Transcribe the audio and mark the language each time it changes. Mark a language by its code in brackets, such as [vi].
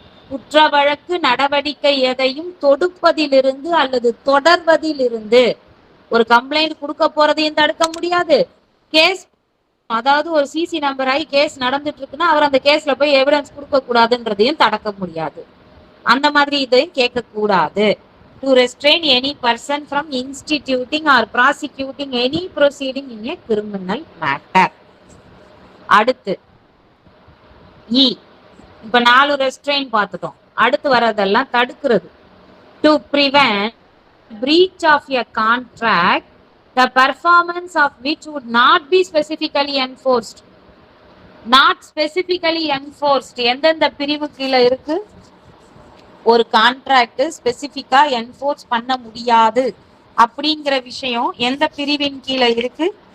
[ta] குற்ற வழக்கு நடவடிக்கை எதையும் தொடுப்பதிலிருந்து அல்லது தொடர்வதிலிருந்து ஒரு கம்ப்ளைண்ட் கொடுக்க போறதையும் தடுக்க முடியாது. கேஸ் அதாவது ஒரு சிசி நம்பர் ஆகி கேஸ் நடந்துட்டு இருக்குன்னா அவர் அந்த கேஸ்ல போய் எவிடன்ஸ் கொடுக்க கூடாதுன்றதையும் தடுக்க முடியாது. அந்த மாதிரி இதையும் கேட்க கூடாது. [en] To restrain any person from instituting or prosecuting any proceeding in a criminal matter. [ta] அடுத்து இ. இப்ப 4 ரெஸ்ட்ரெயின் பார்த்துட்டோம். அடுத்து வரதெல்லாம் தடுக்கிறது. [en] To prevent breach of a contract the performance of which would not be specifically enforced. Not specifically enforced [ta] எந்தெந்த பிரிவு கீழே இருக்கு? ஒரு கான்ட்ராக்ட் ஸ்பெசிபிக்கா என்ஃபோர்ஸ் பண்ண முடியாது அப்படிங்கிற விஷயம் எந்த பிரிவின் கீழே இருக்கு?